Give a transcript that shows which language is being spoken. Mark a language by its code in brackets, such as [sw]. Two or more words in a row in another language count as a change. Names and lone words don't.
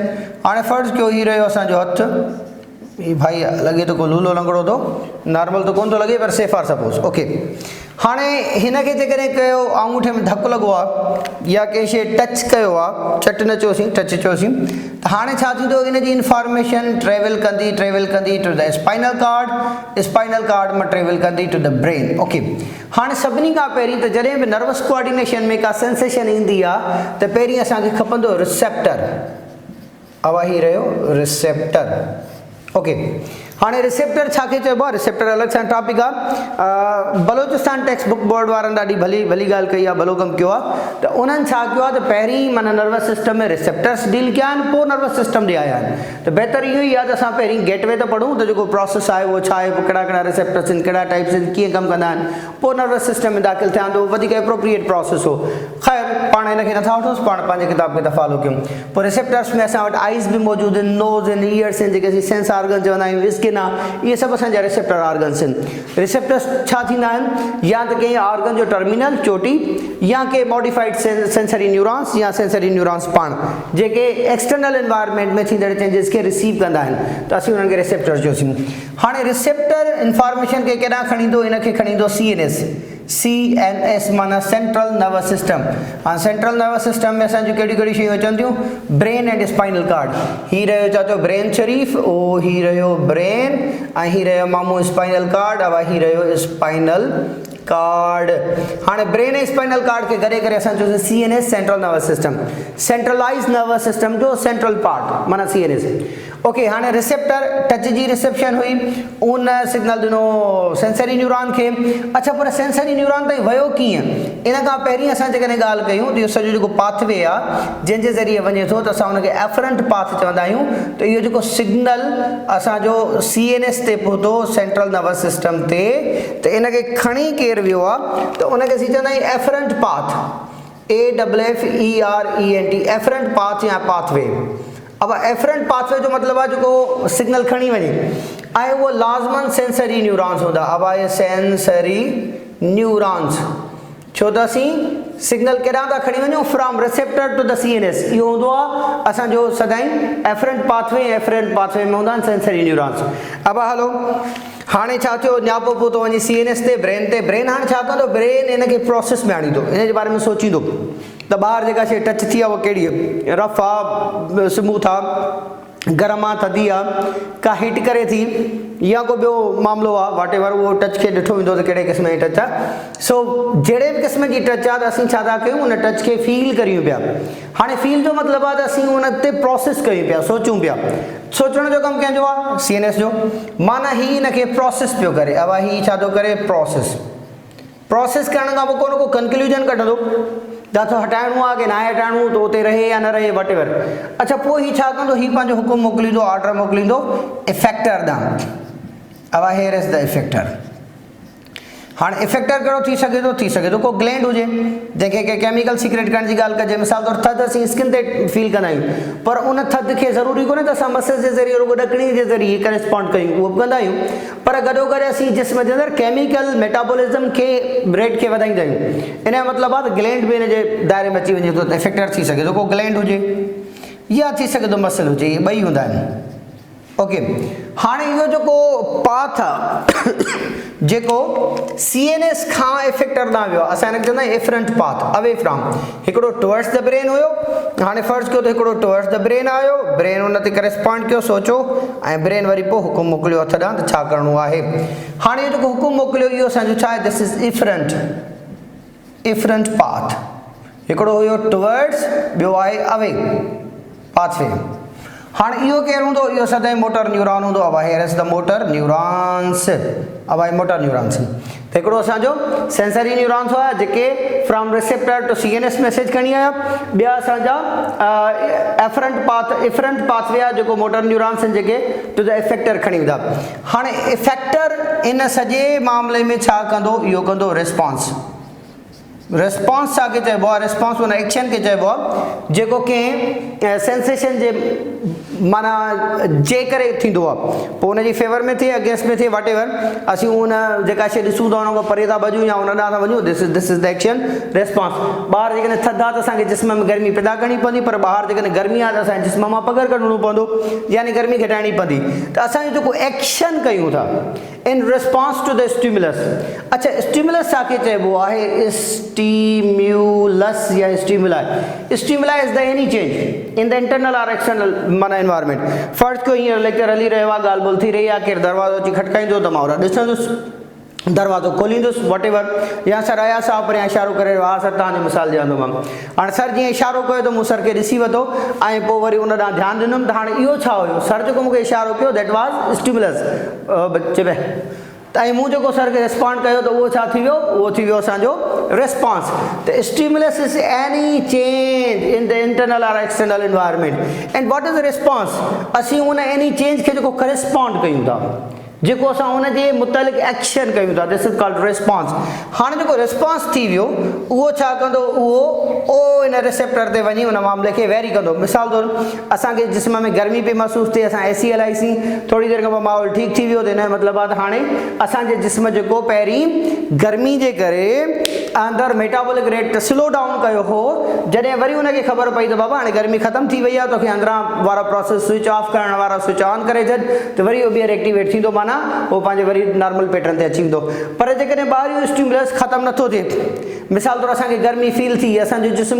[sd] हाणे फ़र्ज़ु कयो हीउ रहियो असांजो हथु, हीउ भाई लॻे थो को लूलो लंगड़ो थो, नॉर्मल त कोन थो लॻे पर [en] safe are suppose. [sd] ओके, हाणे हिन खे जेकॾहिं कयो आंगूठे में धकु लॻो आहे या कंहिं शइ टच कयो आहे, चट न चयोसीं, टच चयोसीं, त हाणे छा थींदो, इन जी इंफॉर्मेशन ट्रेवल कंदी [en] to the spinal cord [sd] मां ट्रेवल कंदी [en] to the brain. [sd] ओके, हाणे सभिनी खां पहिरीं त जॾहिं बि [en] nervous coordination [sd] में का सेंसेशन ईंदी आहे त पहिरीं असांखे खपंदो रिसेप्टर। अब हीउ रहियो रिसेप्टर। ओके, हाणे रिसेप्टर छा खे चइबो आहे? रिसेप्टर अलॻि सां टॉपिक आहे। बलोचिस्तान टेक्स्ट बुक बोर्ड वारनि ॾाढी भली ॻाल्हि कई आहे, भलो कमु कयो आहे। त उन्हनि छा कयो आहे त पहिरीं माना [en] nervous system [sd] में रिसेप्टर्स डील कया आहिनि, पोइ [en] nervous system [sd] ॾे आया आहिनि। त बहितर इहो ई आहे त असां पहिरीं गेटवे त पढ़ूं त जेको प्रोसेस आहे उहो छा आहे, कहिड़ा कहिड़ा रिसेप्टर्स आहिनि, कहिड़ा टाइप्स आहिनि, कीअं कमु कंदा आहिनि, पोइ [en] nervous system [sd] में दाख़िल थियां थो, वधीक [en] appropriate process [sd] हो। ख़ैर पाण हिनखे नथा वठोसि, पाण पंहिंजे किताब खे था फॉलो कयूं। पोइ रिसेप्टर्स में असां वटि आइज़ बि मौजूदु आहिनि, नोज़ आहिनि, ईयर्स आहिनि, जेके असीं [en] sense organ [sd] चवंदा आहियूं, स्किन आहे, इहे सभु असांजा [en] receptor organs [sd] आहिनि। रिसेप्टर्स छा थींदा आहिनि, या त कंहिं ऑर्गन जो टर्मिनल चोटी, या के [en] modified sensory neurons [sd] या [en] sensory neurons [sd] पाण जेके [en] external environment [sd] में थींदड़ चेंजिस खे रिसीव कंदा आहिनि, त असीं उन्हनि खे रिसेप्टर चयोसीं। हाणे रिसेप्टर इंफॉर्मेशन खे केॾां खणी ईंदो, इनखे खणी ईंदो CNS माना [en] central nervous system. [sd] हाणे [en] central nervous system [sd] में असांजूं कहिड़ियूं शयूं अचनि थियूं, [en] brain and spinal cord. [sd] हीउ रहियो छा चओ ब्रेन शरीफ़, ओ हीउ रहियो ब्रेन ऐं हीउ रहियो मामूं [en] spinal cord, [sd] अब हीउ रहियो [en] spinal cord. [sd] हाणे ब्रेन ऐं [en] spinal cord [sd] खे गॾे करे असां चयोसीं CNS [en] central nervous system, centralize nervous system [sd] जो [en] central part [sd] माना CNS। ओके, हाणे रिसेप्टर टच जी रिसेप्शन हुई, उन सिग्नल ॾिनो [en] sensory neuron [sd] खे। अच्छा, पर [en] sensory neuron [sd] ताईं वियो कीअं? इन खां पहिरीं असां जेकॾहिं ॻाल्हि कयूं त इहो सॼो जेको पाथवे आहे जंहिंजे ज़रिए वञे थो त असां हुनखे [en] afferent path [sd] चवंदा आहियूं। त इहो जेको सिग्नल असांजो CNS ते पहुतो, [en] central nervous system [sd] ते, त इनखे खणी केरु वियो आहे त उनखे असीं चवंदा आहियूं [en] afferent path, AFFERENT, afferent path [sd] या पाथवे। अब [en] afferent pathway [sd] जो मतिलबु आहे जेको सिग्नल खणी वञे, ऐं उहो लाज़मन [en] sensory neurons [sd] हूंदा। अब आहे [en] sensory neurons [sd] छो त असीं सिग्नल केॾां था खणी वञूं [en] from receptor to the CNS [sd] इहो हूंदो आहे असांजो सदाईं [en] afferent pathway [sd] में हूंदा आहिनि [en] sensory neurons [sd] अब हलो हाणे छा थियो न्यापो पोइ थो वञे CNS ते ब्रेन हाणे छा कंदो ब्रेन हिनखे प्रोसेस में आणींदो इन जे बारे में सोचींदो त ॿाहिरि जेका शइ टच थी आहे उहा कहिड़ी आहे रफ आहे स्मूथ आहे गरम आहे थधी आहे का हिट करे थी या को ॿियो मामिलो आहे [en] whatever [sd] उहो टच खे ॾिठो वेंदो त कहिड़े क़िस्म जी टच आहे सो जहिड़े बि क़िस्म जी टच आहे त असीं छा था कयूं उन टच खे फील करियूं पिया हाणे फील जो मतिलबु आहे त असीं उन ते प्रोसेस कयूं पिया सोचूं पिया सोचण जो कमु कंहिंजो आहे CNS जो माना ही हिनखे प्रोसेस पियो करे अब ही छा थो करे प्रोसेस करण खां पोइ को कंक्लूजन कढंदो या तो हटाइणो आहे की न हटाइणो तो उते रहे या न रहे [en] whatever [sd] अच्छा पोइ ही छा कंदो ही पंहिंजो हुकुम मोकिलींदो ऑर्डर मोकिलींदो इफेक्टर ॾांहुं अब [en] here is the effector [sd] हाँ इफेक्टर कहिड़ो थी सघे थो को ग्लैंड हुजे जंहिंखे के केमिकल सीक्रेट करण जी ॻाल्हि कजे मिसाल तौर थधि असीं स्किन ते फील कंदा आहियूं पर उन थधि खे ज़रूरी कोन्हे त असां मसिल जे ज़रिए रुॻो ॾकणी जे ज़रिए हिकु रिस्पॉन्ड कयूं उहो बि कंदा आहियूं पर गॾोगॾु असीं जिस्म जे अंदरि [en] chemical metabolism [sd] खे रेट खे वधाईंदा आहियूं इन जो मतिलबु आहे त ग्लैंड बि हिन जे दायरे में अची वञे थो त इफेक्टर थी सघे थो को ग्लैंड हुजे या थी सघे थो मसिल हुजे इहे ॿई हूंदा आहिनि ओके हाणे इहो जेको पाथ आहे जेको CNS खां इफेक्टर ॾांहुं वियो आहे असां हिनखे चवंदा आहियूं [en] efferent path away from [sd] हिकिड़ो [en] towards the brain [sd] हुयो हाणे फर्ज़ कयो त हिकिड़ो [en] towards the brain [sd] आयो ब्रेन उन ते करस्पॉन्ड कयो सोचो ऐं ब्रेन वरी पोइ हुकुम मोकिलियो हथ ॾांहुं त छा करिणो आहे हाणे इहो जेको हुकुम मोकिलियो इहो असांजो छा आहे [en] this is efferent path [sd] हिकिड़ो हुयो टुवर्ड्स ॿियो आहे अवे पाथवे हाँ इहो केरु हूंदो इहो सदाईं मोटर न्यूरॉन हूंदो अब [en] here is the motor neurons [sd] अब [en] motor neurons [sd] त हिकिड़ो असांजो [en] sensory neurons [sd] हुआ जेके [en] from receptor to CNS [sd] मैसेज खणी आया ॿिया असांजा [en] efferent pathway [sd] आहे जेको [en] motor neurons [sd] आहिनि जेके [en] to the effector [sd] खणी वेंदा हाणे इफेक्टर इन सॼे मामले में छा कंदो इहो कंदो रिस्पॉन्स छाखे चइबो आहे रिस्पॉन्स उन एक्शन खे चइबो आहे जेको कंहिं सेंसेशन जे माना जे करे थींदो आहे पोइ उनजी फेवर में थिए अगेंस्ट में थिए [en] whatever [sd] असीं उन जेका शइ ॾिसूं था उन खां परे था भॼूं या उन ॾांहुं था वञूं [en] this is the action response [sd] ॿाहिरि जेकॾहिं थधि आहे त असांखे जिस्म में गर्मी पैदा करणी पवंदी पर ॿाहिरि जेकॾहिं गर्मी आहे त असांजे जिस्म मां पघर कढणो पवंदो यानी गर्मी घटाइणी पवंदी त असांजो जेको एक्शन कयूं था इन [en] response to the stimulus [sd] अच्छा स्टिमुलस छाखे चइबो आहे स्टिम्युलस या [en] stimuli is the any change in the internal [sd] और एक्सटर्नल माना एनवायरमेंट फर्स्ट को हींअर लेक्चर हली रहियो आहे ॻाल्हि ॿोल थी रही आहे केरु दरवाज़ो अची खटकाईंदो त मां ओॾा ॾिसंदुसि दरवाज़ो खोलींदुसि वट एवर या सर आया साहब परियां इशारो करे रहियो हा सर तव्हांजी मिसाल ॾियांदोमांव हाणे सर जीअं इशारो कयो त मूं सर खे ॾिसी वरितो ऐं पोइ वरी उन ॾांहुं ध्यानु ॾिनुमि त हाणे इहो छा हुयो सर जेको मूंखे इशारो कयो [en] that was stimulus [sd] बच्चे त ऐं मूं जेको सर खे रिस्पॉन्ड कयो त उहो छा थी वियो उहो थी वियो असांजो रिस्पॉन्स त [en] stimulus is any change in the internal [sd] और [en] external environment and what is response [sd] असीं उन [en] any change [sd] खे जेको करस्पॉन्ड कयूं था जेको असां उनजे मुतलिक़ एक्शन कयूं था [en] this is called response [sd] हाणे जेको रिस्पॉन्स थी वियो उहो छा कंदो उहो इन रिसेप्टर ते वञी उन मामले खे वेरी कंदो मिसाल तौरु असांखे जिस्म में गर्मी पई महसूसु थिए असां AC हलाईसीं थोरी देरि खां पोइ माहौल ठीकु थी वियो त हिन जो मतिलबु आहे त हाणे असांजे जिस्म जेको पहिरीं गर्मी जे करे अंदरि मेटाबॉलिक रेट [en] slow down [sd] कयो हो जॾहिं वरी उनखे ख़बर पई त बाबा हाणे गर्मी ख़तमु थी वई आहे तोखे अंदरां वारा प्रोसेस [en] switch off [sd] करण वारा [en] switch on [sd] करे छॾ त वरी उहो ॿीहर एक्टिवेट थींदो माना वो पंहिंजे वरी [en] normal pattern [sd] ते अची वेंदो पर जेकॾहिं ॿाहिरियों स्टिमुलस ख़तमु नथो थिए मिसाल तौरु असांखे गर्मी फील थी असांजो जिस्म